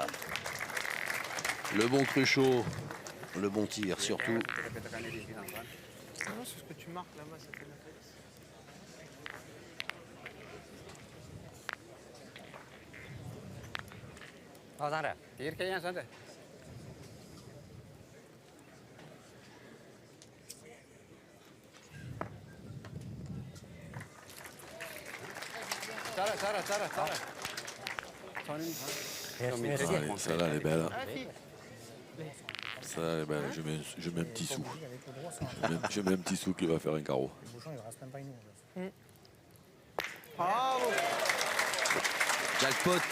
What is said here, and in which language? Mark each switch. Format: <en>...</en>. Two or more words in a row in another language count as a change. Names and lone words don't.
<fr>Le bon Cruchot. Le bon tir, surtout. Non, c'est ce que tu marques là-bas, ça fait la tête. Tire kayaknya, Sandre. Cara. Allez, celle-là, elle est belle. Celle-là, elle est belle. Je mets un petit sou. Je mets un petit sou qui va faire un carreau. Le bouchon, il reste même pas une ongle. Bravo. Jackpot.</fr>